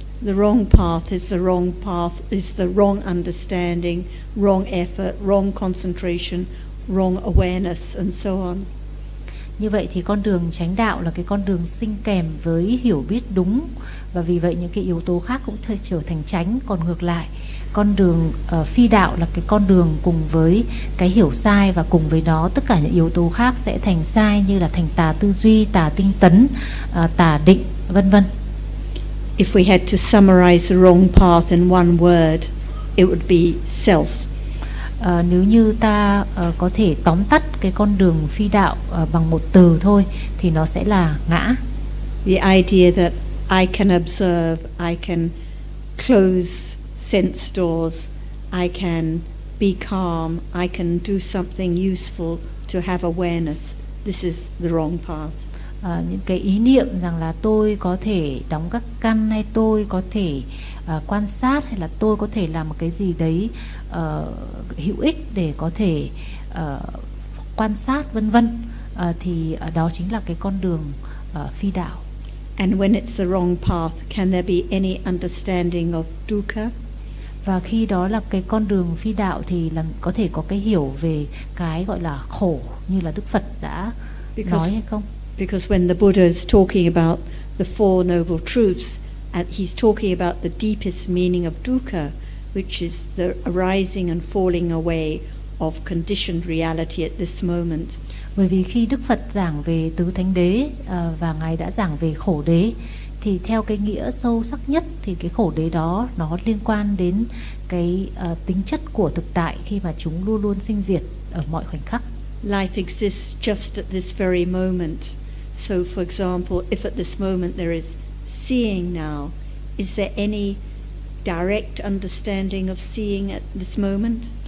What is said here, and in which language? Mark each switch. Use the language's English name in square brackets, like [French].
[English] The wrong path is the wrong path, is the wrong understanding, wrong effort, wrong concentration, wrong awareness, and so on. [Vietnamese] Như vậy thì con đường chánh đạo là cái con đường sinh kèm với hiểu biết đúng, và vì vậy những cái yếu tố khác cũng trở thành chánh. Còn ngược lại, con đường phi đạo là cái con đường cùng với cái hiểu sai, và cùng với đó tất cả những yếu tố khác sẽ thành sai, như là thành tà tư duy, tà tinh tấn, tà định, vân vân. [English] If we had to summarize the wrong path in one word, it would be self. [Vietnamese] Nếu như ta có thể tóm tắt cái con đường phi đạo bằng một từ thôi, thì nó sẽ là ngã. [English] The idea that I can observe, I can close sense doors, I can be calm, I can do something useful to have awareness. This is the wrong path. [Vietnamese] Những cái ý niệm rằng là tôi có thể đóng các căn, hay tôi có thể quan sát, hay là tôi có thể làm một cái gì đấy hữu ích để có thể quan sát, vân vân, thì đó chính là cái con đường phi đạo. [English] And when it's the wrong path, can there be any understanding of dukkha? [Vietnamese] Và khi đó là cái con đường phi đạo thì là có thể có cái hiểu về cái gọi là khổ, như là Đức Phật đã nói hay không? [English] Because when the Buddha is talking about the Four Noble Truths, and he's talking about the deepest meaning of dukkha, which is the arising and falling away of conditioned reality at this moment. [Vietnamese] Bởi vì khi Đức Phật giảng về tứ thánh đế và ngài đã giảng về khổ đế, thì theo cái nghĩa sâu sắc nhất thì cái khổ đế đó nó liên quan đến cái tính chất của thực tại, khi mà chúng luôn luôn sinh diệt ở mọi khoảnh khắc. [English] Life exists just at this very moment. So for example, if at this moment there is seeing now, is there any direct understanding of seeing at this moment?